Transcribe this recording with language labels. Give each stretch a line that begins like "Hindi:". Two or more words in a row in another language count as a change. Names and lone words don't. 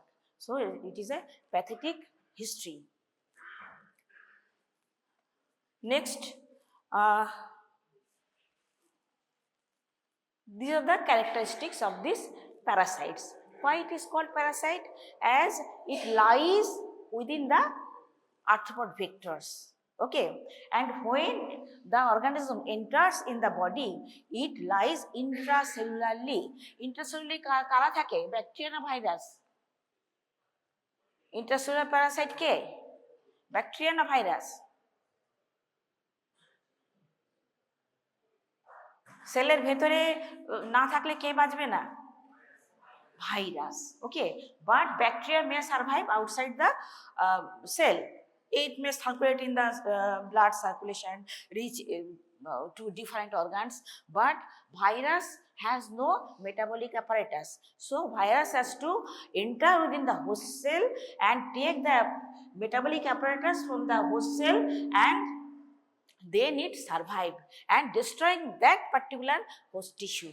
English: So it is a pathetic history. Next, these are the characteristics of these parasites. Why it is called parasite? As it lies within the arthropod vectors. Okay, and when the organism enters in the body, it lies intracellularly.
Bangla: Intracellularly কারা থাকে? Bacteria na virus?
English: Intracellular parasite
Bangla: ke? Bacteria na virus? সেলের ভেতরে না থাকলে কে বাঁচবে না? ভাইরাস।
English: Okay, but bacteria may survive outside the cell. It may circulate in the blood circulation, reach to different organs, but virus has no metabolic apparatus. So virus has to enter within the host cell and take the metabolic apparatus from the host cell, and they need survive and destroying that particular host tissue.